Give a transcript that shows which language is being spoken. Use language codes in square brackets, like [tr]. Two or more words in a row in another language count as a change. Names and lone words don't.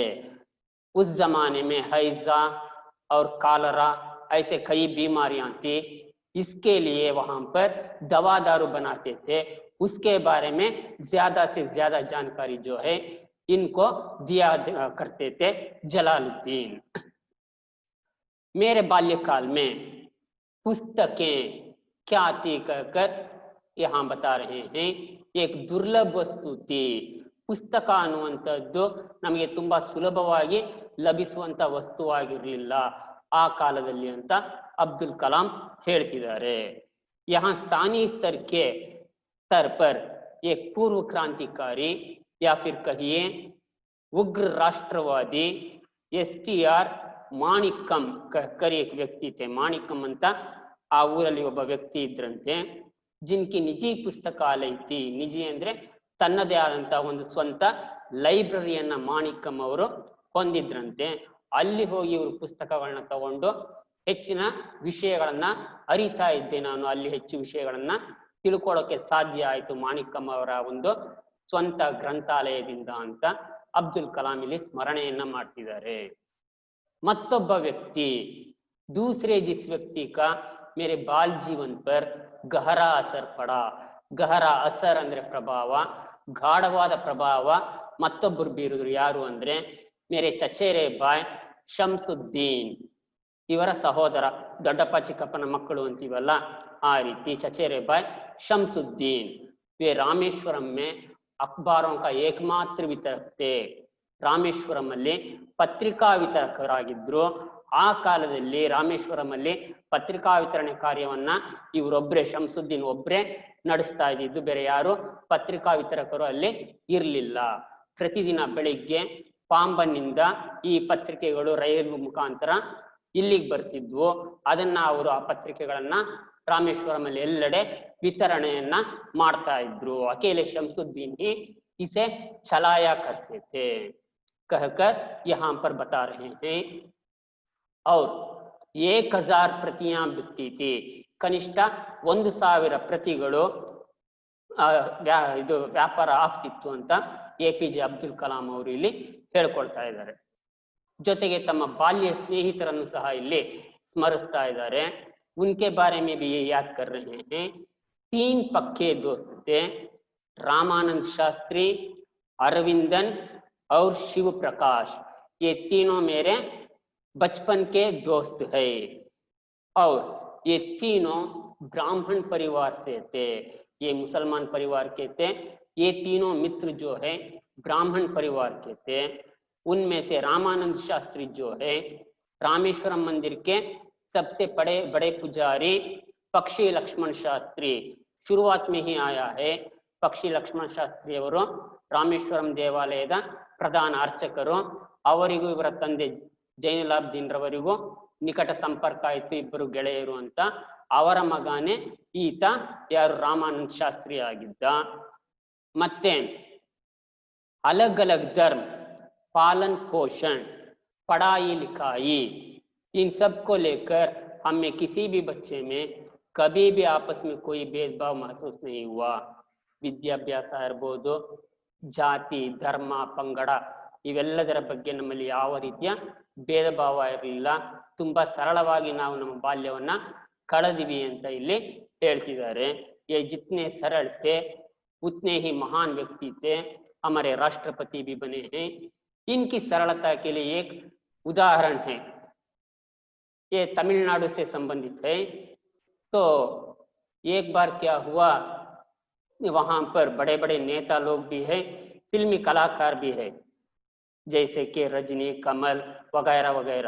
[hi] उस जमाने में हैजा और कालरा ऐसे कई बीमारियां थी, इसके लिए वहां पर दवा दारू बनाते थे, उसके बारे में ज्यादा से ज्यादा जानकारी जो है इनको दिया करते थे जलालुद्दीन। मेरे बाल्यकाल में पुस्तकें क्या थी कहकर यहाँ बता रहे हैं, एक दुर्लभ वस्तु थी। [kn] ಪುಸ್ತಕ ಅನ್ನುವಂಥದ್ದು ನಮಗೆ ತುಂಬಾ ಸುಲಭವಾಗಿ ಲಭಿಸುವಂತ ವಸ್ತುವಾಗಿರಲಿಲ್ಲ ಆ ಕಾಲದಲ್ಲಿ ಅಂತ ಅಬ್ದುಲ್ ಕಲಾಂ ಹೇಳ್ತಿದ್ದಾರೆ। [hi] यहाँ स्थानीय स्तर पर एक पूर्व क्रांतिकारी या फिर कहिए उग्र राष्ट्रवादी STR ಮಾಣಿಕಂ कहकर एक व्यक्ति थे. [kn] ಮಾಣಿಕಂ ಅಂತ ಆ ಊರಲ್ಲಿ ಒಬ್ಬ ವ್ಯಕ್ತಿ ಇದ್ರಂತೆ. [hi] जिनकी निजी पुस्तकालय थी. [kn] ನಿಜಿ ಅಂದ್ರೆ ತನ್ನದೇ ಆದಂತಹ ಒಂದು ಸ್ವಂತ ಲೈಬ್ರರಿಯನ್ನ ಮಾಣಿಕಂ ಅವರು ಹೊಂದಿದ್ರಂತೆ. ಅಲ್ಲಿ ಹೋಗಿ ಇವರು ಪುಸ್ತಕಗಳನ್ನ ತಗೊಂಡು ಹೆಚ್ಚಿನ ವಿಷಯಗಳನ್ನ ಅರಿತಾ ಇದ್ದೆ ನಾನು. ಅಲ್ಲಿ ಹೆಚ್ಚು ವಿಷಯಗಳನ್ನ ತಿಳ್ಕೊಳ್ಳೋಕೆ ಸಾಧ್ಯ ಆಯಿತು ಮಾಣಿಕಂ ಅವರ ಒಂದು ಸ್ವಂತ ಗ್ರಂಥಾಲಯದಿಂದ ಅಂತ ಅಬ್ದುಲ್ ಕಲಾಂ ಇಲ್ಲಿ ಸ್ಮರಣೆಯನ್ನ ಮಾಡ್ತಿದ್ದಾರೆ. ಮತ್ತೊಬ್ಬ ವ್ಯಕ್ತಿ [hi] दूसरे जिस व्यक्ति का मेरे बाल जीवन पर गहरा असर पड़ा. गहरा असर [kn] ಅಂದ್ರೆ ಪ್ರಭಾವ, ಗಾಢವಾದ ಪ್ರಭಾವ ಮತ್ತೊಬ್ಬರು ಬೀರಿದ್ರು. ಯಾರು ಅಂದ್ರೆ [hi] मेरे चचेरे भाई [kn] ಶಂಸುದ್ದೀನ್, ಇವರ ಸಹೋದರ, ದೊಡ್ಡಪ್ಪ ಚಿಕ್ಕಪ್ಪನ ಮಕ್ಕಳು ಅಂತೀವಲ್ಲ ಆ ರೀತಿ. [hi] चचेरे भाई ಶಂಸುದ್ದೀನ್ वे रामेश्वरम में अखबारों का एकमात्र वितरक थे. [kn] ರಾಮೇಶ್ವರಂ ಅಲ್ಲಿ ಪತ್ರಿಕಾ ವಿತರಕರಾಗಿದ್ರು. ಆ ಕಾಲದಲ್ಲಿ ರಾಮೇಶ್ವರಂ ಅಲ್ಲಿ ಪತ್ರಿಕಾ ವಿತರಣೆ ಕಾರ್ಯವನ್ನ ಇವರೊಬ್ಬರೇ, ಶಂಸುದ್ದೀನ್ ಒಬ್ಬರೇ ನಡೆಸ್ತಾ ಇದ್ದಿದ್ದು. ಬೇರೆ ಯಾರು ಪತ್ರಿಕಾ ವಿತರಕರು ಅಲ್ಲಿ ಇರಲಿಲ್ಲ. ಪ್ರತಿದಿನ ಬೆಳಿಗ್ಗೆ ಪಾಂಬನ್ನಿಂದ ಈ ಪತ್ರಿಕೆಗಳು ರೈಲು ಮುಖಾಂತರ ಇಲ್ಲಿಗೆ ಬರ್ತಿದ್ವು. ಅದನ್ನ ಅವರು ಆ ಪತ್ರಿಕೆಗಳನ್ನ ರಾಮೇಶ್ವರಂ ಅಲ್ಲಿ ಎಲ್ಲೆಡೆ ವಿತರಣೆಯನ್ನ ಮಾಡ್ತಾ ಇದ್ರು. [hi] ಅಕೇಲೆ ಶಂಸುದ್ದೀನ್ ही इसे चलाया करते थे कहकर यहाँ पर बता रहे हैं. और 1000 प्रतियां बिकती थी. [kn] ಕನಿಷ್ಠ 1000 ಪ್ರತಿಗಳು ಇದು ವ್ಯಾಪಾರ ಆಗ್ತಿತ್ತು ಅಂತ APJ ಅಬ್ದುಲ್ ಕಲಾಂ ಅವರು ಇಲ್ಲಿ ಹೇಳ್ಕೊಳ್ತಾ ಇದ್ದಾರೆ. ಜೊತೆಗೆ ತಮ್ಮ ಬಾಲ್ಯ ಸ್ನೇಹಿತರನ್ನು ಸಹ ಇಲ್ಲಿ ಸ್ಮರಿಸ್ತಾ ಇದ್ದಾರೆ. [hi] उनके बारे में भी ये याद कर रहे हैं. 3 पक्के दोस्त थे, रामानंद शास्त्री, अरविंदन और शिव प्रकाश. ये तीनों मेरे बचपन के दोस्त है. और ये तीनों ब्राह्मण परिवार से थे. ये मुसलमान परिवार के थे. ये तीनों मित्र जो है ब्राह्मण परिवार के थे. उनमें से रामानंद शास्त्री जो है रामेश्वरम मंदिर के सबसे बड़े पुजारी पक्षी लक्ष्मण शास्त्री शुरुआत में ही आया है. [kn] ಪಕ್ಷಿ ಲಕ್ಷ್ಮಣ ಶಾಸ್ತ್ರಿ ಅವರು ರಾಮೇಶ್ವರಂ ದೇವಾಲಯದ ಪ್ರಧಾನ ಅರ್ಚಕರು. ಅವರಿಗೂ ಇವರ ತಂದೆ ಜೈನುಲಾಬ್ದೀನ್ ರವರಿಗೂ ನಿಕಟ ಸಂಪರ್ಕ ಆಯಿತು, ಇಬ್ಬರು ಗೆಳೆಯರು ಅಂತ. ಅವರ ಮಗನೇ ಈತ ಯಾರು ರಾಮಾನಂದ ಶಾಸ್ತ್ರಿ ಆಗಿದ್ದ. [hi] ಮತ್ತೆ अलग अलग धर्म, पालन पोषण, पढ़ाई लिखाई, इन सब को लेकर हमें किसी भी बच्चे में कभी भी आपस में कोई भेदभाव महसूस नहीं हुआ. [kn] ವಿದ್ಯಾಭ್ಯಾಸ ಇರ್ಬೋದು, ಜಾತಿ, ಧರ್ಮ, ಪಂಗಡ ಇವೆಲ್ಲದರ ಬಗ್ಗೆ ನಮ್ಮಲ್ಲಿ ಯಾವ ರೀತಿಯ ಭೇದ ಭಾವ ಇರಲಿಲ್ಲ. ತುಂಬಾ ಸರಳವಾಗಿ ನಾವು ನಮ್ಮ ಬಾಲ್ಯವನ್ನ ಕಳೆದಿವಿ ಅಂತ ಇಲ್ಲಿ ಹೇಳ್ತಿದ್ದಾರೆ. [hi] ये जितने सरल थे उतने ही महान व्यक्ति थे. हमारे राष्ट्रपति भी बने हैं. इनकी सरलता के लिए एक उदाहरण है. ये तमिलनाडु से संबंधित है. तो एक बार क्या हुआ, वहां पर बड़े बड़े नेता लोग भी है, फिल्मी कलाकार भी है, जैसे कि रजनी, कमल वगैरह वगैरह.